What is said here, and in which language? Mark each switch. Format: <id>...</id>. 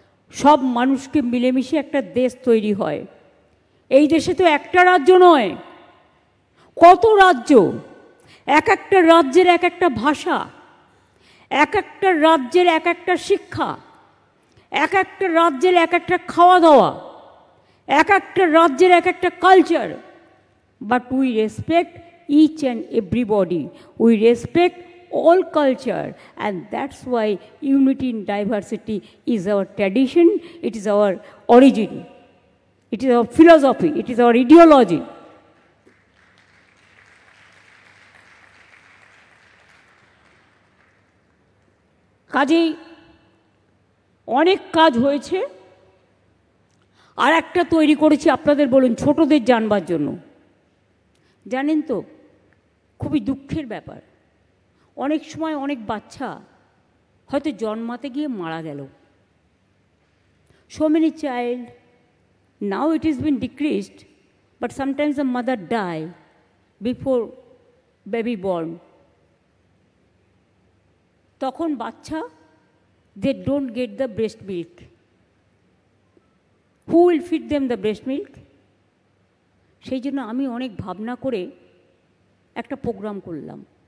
<bn>সব মানুষকে মিলেমিশে একটা দেশ তৈরি হয়। এই দেশে তো একটা রাজ্য নয়, কত রাজ্য, এক একটা রাজ্যের এক একটা ভাষা, এক একটা রাজ্যের এক একটা শিক্ষা, এক একটা রাজ্যের এক একটা খাওয়া দাওয়া, এক একটা রাজ্যের এক একটা culture.</bn> <en>But we respect each and everybody. We respect all culture, and that's why unity in diversity is our tradition, it is our origin, it is our philosophy, it is our ideology.</en> <bn>কাজেই অনেক কাজ হয়েছে। আর একটা তৈরি করেছি আপনাদের বলুন ছোটদের জানবার জন্য। জানেন তো, খুবই দুঃখের ব্যাপার, অনেক সময় অনেক বাচ্চা হয়তো জন্মাতে গিয়ে মারা গেল।</bn> <en>So many child, now it has been decreased, but sometimes the mother die before baby born.</en> <bn>তখন বাচ্চা,</bn> <en>they don't get the breast milk. Who will feed them the breast milk?</en> <bn>সেই জন্য আমি অনেক ভাবনা করে একটা প্রোগ্রাম করলাম।</bn>